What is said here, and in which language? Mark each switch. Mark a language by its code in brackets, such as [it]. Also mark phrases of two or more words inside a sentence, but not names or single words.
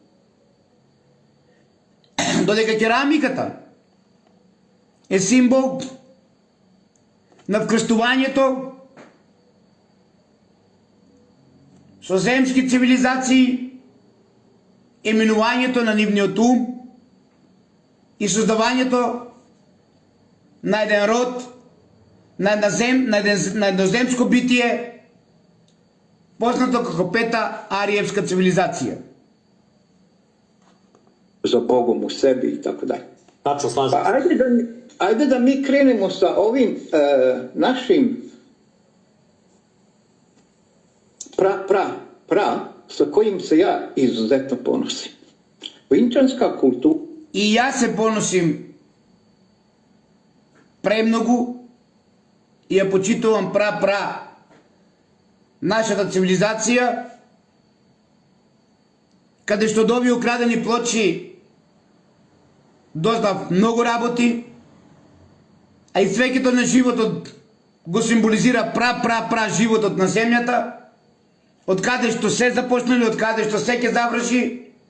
[mk] Додека керамиката е символ на вкрстувањето со земски цивилизации, еминувањето на нивниот ум и создавањето на еден род, на едноземско битие, познато како пета ариевска цивилизација. [sr] za Bogom u sebi i tako dalje. Tačno, slažem Pa ajde da mi krenemo sa ovim našim sa kojim se ja izuzetno ponosim. Vinčanska kultura. [mk] И јас се поносим премногу и ја почитувам нашата цивилизација, каде што од овие украдени плочи дознав многу работи, а и свеќето на животот го символизира животот на земјата, од каде што се започнали, од каде што се ќе заврши,